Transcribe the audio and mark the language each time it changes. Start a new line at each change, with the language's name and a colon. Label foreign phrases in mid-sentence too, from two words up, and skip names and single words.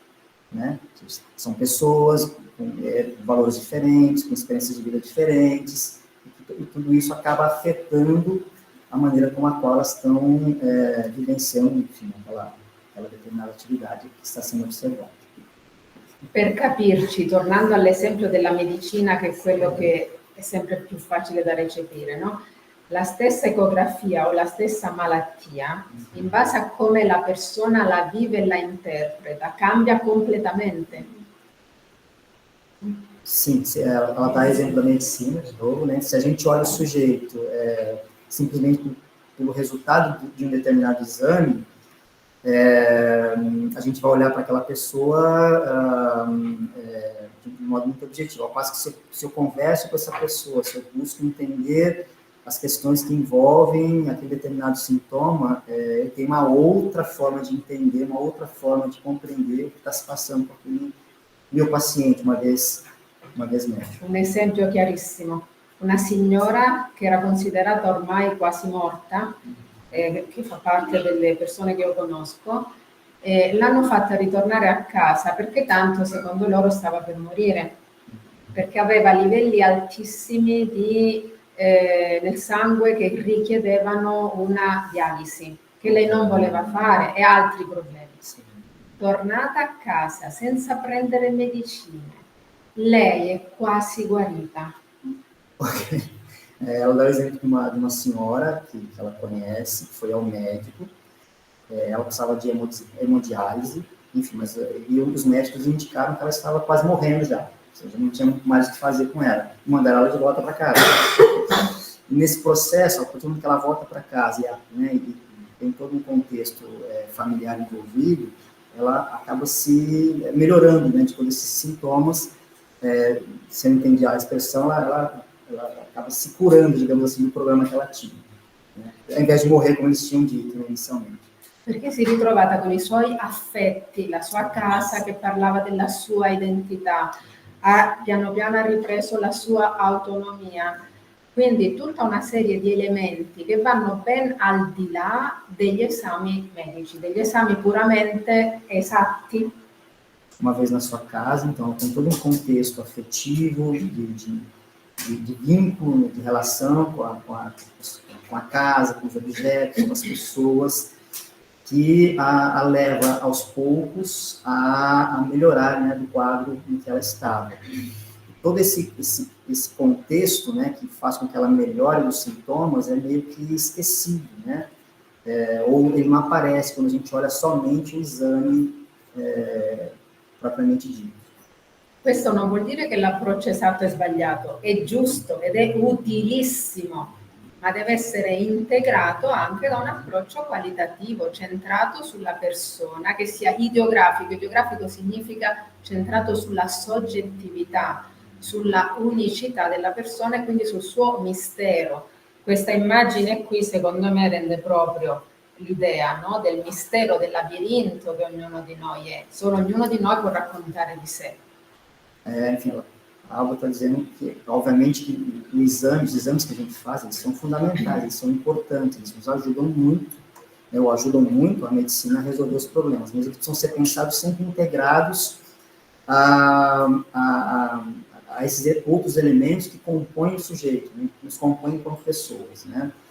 Portuguese: Né? São pessoas com valores diferentes, com experiências de vida diferentes, e tudo isso acaba afetando a maneira como a qual elas estão vivenciando, enfim, aquela determinada atividade que está sendo observada.
Italian: Per capirci, tornando all'esempio della medicina, che è quello che è sempre più facile da recepire, no? La stessa ecografia o la stessa malattia, in base a come la persona la vive e la interpreta, cambia completamente.
Portuguese: Sim, ela dá exemplo da medicina, de novo, né? Se a gente olha o sujeito simplesmente pelo resultado de um determinado exame, a gente vai olhar para aquela pessoa de um modo muito objetivo. Ao passo que se eu converso com essa pessoa, se eu busco entender as questões que envolvem aquele determinado sintoma, eu tenho uma outra forma de entender, uma outra forma de compreender o que está se passando com aquele meu paciente, uma vez médico.
Italian: Un esempio chiarissimo. Una signora che era considerata ormai quasi morta, che fa parte delle persone che io conosco, l'hanno fatta ritornare a casa perché tanto secondo loro stava per morire, perché aveva livelli altissimi nel sangue che richiedevano una dialisi, che lei non voleva fare, e altri problemi. Tornata a casa senza prendere medicine, lei è quasi guarita.
Portuguese: Okay. Ela dá o exemplo de uma senhora que ela conhece, que foi ao médico, ela precisava de hemodiálise, enfim, mas os médicos indicaram que ela estava quase morrendo já, ou seja, não tinha muito mais o que fazer com ela, e mandaram ela de volta para casa. E nesse processo, a partir do momento que ela volta para casa e tem todo um contexto familiar envolvido, ela acaba se melhorando, né, de todos esses sintomas, se eu entendi a expressão, ela acaba se curando, digamos assim, do problema che ela tinha, né? Ao invés de morrer come eles tinham dito inizialmente.
Italian: Perché si è ritrovata con i suoi affetti, la sua casa che parlava della sua identità, ha piano piano ripreso la sua autonomia. Quindi tutta una serie di elementi che vanno ben al di là degli esami medici, degli esami puramente esatti.
Portuguese: Uma vez na sua casa, então, tem todo um contexto afetivo, de vínculo, de relação com a casa, com os objetos, com as pessoas, que a leva aos poucos a melhorar, né, do quadro em que ela estava. Todo esse contexto, né, que faz com que ela melhore os sintomas é meio que esquecido, né? Ou ele não aparece quando a gente olha somente o exame propriamente dito.
Italian: Questo non vuol dire che l'approccio esatto è sbagliato, è giusto ed è utilissimo, ma deve essere integrato anche da un approccio qualitativo, centrato sulla persona, che sia ideografico. Ideografico significa centrato sulla soggettività, sulla unicità della persona e quindi sul suo mistero. Questa immagine qui, secondo me, rende proprio l'idea, no? Del mistero, del labirinto che ognuno di noi è. Solo ognuno di noi può raccontare di sé.
Portuguese: Enfim, a Alba está dizendo que, obviamente, que os exames que a gente faz, eles são fundamentais, eles são importantes, eles nos ajudam muito, né, ou ajudam muito a medicina a resolver os problemas, mas eles precisam ser pensados sempre integrados a esses outros elementos que compõem o sujeito, né, que nos compõem como pessoas, né?